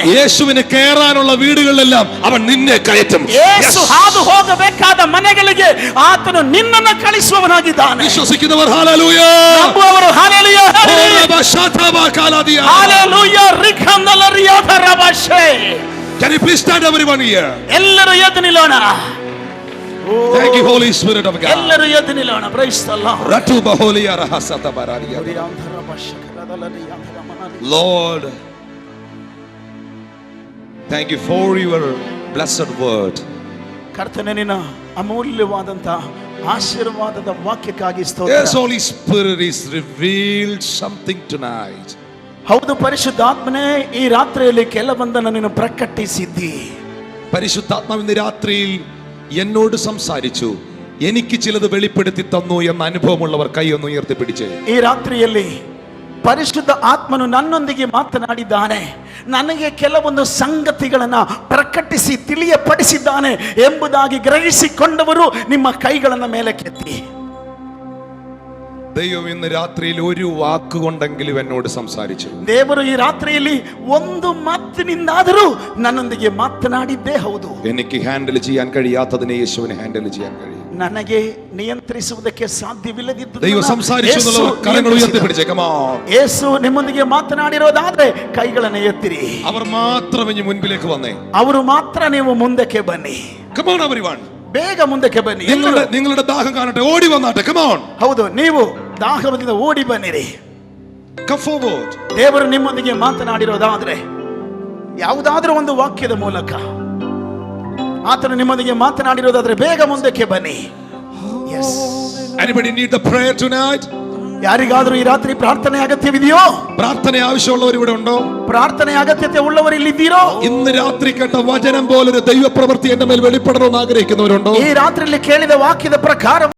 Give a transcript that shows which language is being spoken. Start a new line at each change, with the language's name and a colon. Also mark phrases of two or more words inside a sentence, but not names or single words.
Malayalam: യേശുവിന് കയറാനുള്ള വീടുകളിലെല്ലാം അവൻ നിന്നെ കയറ്റും.
Kannada: ಯೇಸು ಹಾದು ಹೋಗಬೇಕಾದ ಮನೆಗಳಿಗೆ ಆತನು ನಿನ್ನನ್ನು ಕಳಿಸುವವನಾಗಿದ್ದಾನೆ.
Malayalam: വിശ്വസിക്കുന്നവർ ഹല്ലേലൂയ.
Kannada: ನಂಬುವವರು ಹಲ್ಲೆಲೂಯಾ. ಹಲ್ಲೆಲೂಯಾ. ರಿಖಂದಲರಿಯಾದ ರಬಶೆ.
English: Can you please stand everyone here?
Kannada: ಎಲ್ಲರೂ ಎದ್ದು ನಿಲ್ಲೋಣ.
English: Thank you, Holy Spirit of God.
Kannada: ಎಲ್ಲರೂ ಎದ್ದು ನಿಲ್ಲೋಣ.
English: Praise the Lord. Ratu baholiya rahasata bararia. Lord, thank you for your blessed word.
Kannada: ಕರ್ತನೇ, ನಿನ್ನ ಅಮೂಲ್ಯವಾದಂತ ಆಶೀರ್ವಾದದ ವಾಕ್ಯಕ್ಕಾಗಿ ಸ್ತೋತ್ರ.
English: Yes, Holy Spirit is revealed something tonight.
Kannada: ಹೌದು, ಪರಿಶುದ್ಧಾತ್ಮನೇ, ಈ ರಾತ್ರಿಯಲ್ಲಿ ಕೆಲವೊಂದನ್ನು ನೀನು ಪ್ರಕಟಿಸಿದ್ದಿ.
Malayalam: പരിശുദ്ധാത്മാവ് ഇന്ന് രാത്രിയിൽ എന്നോട് സംസാരിച്ചു. എനിക്ക് ചിലത് വെളിപ്പെടുത്തി തന്നു എന്ന അനുഭവമുള്ളവർ കൈ ഒന്ന് ഉയർത്തിപ്പിടിച്ചേ.
Kannada: ಈ ರಾತ್ರಿಯಲ್ಲಿ ಪರಿಶುದ್ಧ ಆತ್ಮನು ನನ್ನೊಂದಿಗೆ ಮಾತನಾಡಿದ್ದಾನೆ, ನನಗೆ ಕೆಲವೊಂದು ಸಂಗತಿಗಳನ್ನ ಪ್ರಕಟಿಸಿ ತಿಳಿಯಪಡಿಸಿದ್ದಾನೆ ಎಂಬುದಾಗಿ ಗ್ರಹಿಸಿಕೊಂಡವರು ನಿಮ್ಮ ಕೈಗಳನ್ನ ಮೇಲಕ್ಕೆತ್ತಿ.
Malayalam: ദൈവം ഇന്ന് രാത്രിയിൽ ഒരു വാക്കുകൊണ്ടെങ്കിലും എന്നോട് സംസാരിച്ചു.
Kannada: ದೇವರು ಈ ರಾತ್ರಿಯಲ್ಲಿ ಒಂದು ಮಾತಿನಿಂದಾದರೂ ನನ್ನೊಂದಿಗೆ ಮಾತನಾಡಿದ್ದೇ ಹೌದು.
Malayalam: എനിക്ക് ഹാൻഡിൽ ചെയ്യാൻ കഴിയാത്തതിനെ യേശുവിനെ ഹാൻഡിൽ ചെയ്യാൻ കഴിയും.
Kannada: ನನಗೆ ನಿಯಂತ್ರಿಸುವುದಕ್ಕೆ ಸಾಧ್ಯವಿಲ್ಲದಿದ್ದು
Malayalam: ദൈവം സംസാരിച്ചു എന്നുള്ളവർ കരങ്ങൾ ഉയർത്തിപ്പിടിച്ചേ.
English: come on.
Kannada: ಯೇಸು ನಿಮ್ಮೊಂದಿಗೆ ಮಾತನಾಡಿರೋದಾದ್ರೆ ಕೈಗಳನ್ನು ಎತ್ತಿರಿ.
Malayalam: അവർ മാത്രം ഇനി മുൻപിലേക്ക് വന്നേ.
Kannada: ಅವರು ಮಾತ್ರ ನೀವು ಮುಂದಕ್ಕೆ ಬನ್ನಿ.
English: come on everyone.
Kannada: ಬೇಗ ಮುಂದಕ್ಕೆ ಬನ್ನಿ.
Malayalam: നിങ്ങളുടെ ദാഹം കാണട്ടെ, ഓടി വന്നാട്ടെ.
English: come on.
Kannada: ಹೌದು, ನೀವು ದಾಹದಿಂದ ಓಡಿ ಬನ್ನಿರಿ.
English: come forward.
Kannada: ದೇವರು ನಿಮ್ಮೊಂದಿಗೆ ಮಾತನಾಡಿರೋದಾದ್ರೆ ಯಾವುದಾದ್ರೂ ಒಂದು ವಾಕ್ಯದ ಮೂಲಕ ಆತನು ನಿಮ್ಮೊಂದಿಗೆ ಮಾತನಾಡಿರೋದಾದ್ರೆ ಬೇಗ ಮುಂದಕ್ಕೆ ಬನ್ನಿ.
English: yes. anybody need the prayer tonight?
Kannada: ಯಾರಿಗಾದ್ರೂ ಈ ರಾತ್ರಿ ಪ್ರಾರ್ಥನೆ ಅಗತ್ಯವಿದೆಯೋ?
Malayalam: പ്രാർത്ഥന ആവശ്യമുള്ളവർ ഇവിടെ ഉണ്ടോ?
Kannada: ಪ್ರಾರ್ಥನೆ ಅಗತ್ಯತೆ ಉಳ್ಳವರು ಇಲ್ಲಿದ್ದೀರೋ?
Malayalam: ഇന്ന് രാത്രി കേട്ട വചനം പോലെ ഒരു ദൈവപ്രവൃത്തി എന്റെ മേൽ വെളിപ്പെടണമെന്ന് ആഗ്രഹിക്കുന്നവരുണ്ടോ?
Kannada: ಈ ರಾತ್ರಿಯಲ್ಲಿ ಕೇಳಿದ ವಾಕ್ಯದ ಪ್ರಕಾರ